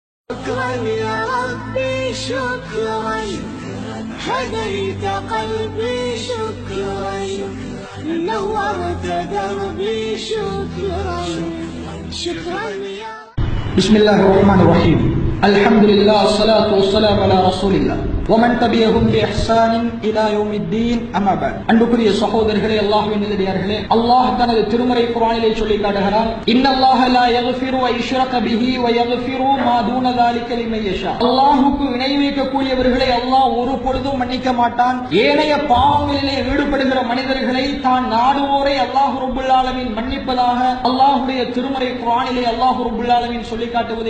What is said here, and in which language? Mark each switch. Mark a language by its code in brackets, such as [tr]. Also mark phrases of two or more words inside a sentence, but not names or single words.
[ar] شكرا يا ربي شكرا هديت قلبي شكرا نورت دربي شكرا شكرا يا بسم الله الرحمن الرحيم الحمد لله والصلاة والسلام على رسول الله ومن تبعهم بإحسان إلى يوم الدين أما بعد [ta] அன்புக்குரிய சகோதரர்களே அல்லாஹ்வின் நல்லடியார்களே அல்லாஹ் தனது திருமறை குர்ஆனிலே சொல்லி காட்டுகிறான் [ar] إن الله لا يغفر أن يشرك به ويغفر ما دون ذلك لمن يشاء [ta] அல்லாஹ்வுக்கு இணை வைக்கக்கூடியவர்களை அல்லாஹ் ஒரு பொழுதும் மன்னிக்க மாட்டான் ஏனைய பாவங்களிலே ஈடுபடுகிற மனிதர்களை தான் நாடுவோரை அல்லாஹ் [ar] رب العالمين [ta] மன்னிப்பதாக அல்லாஹ்வுடைய திருமறை குர்ஆனிலே அல்லாஹ் [ar] رب العالمين [ta] சொல்லி காட்டுவதை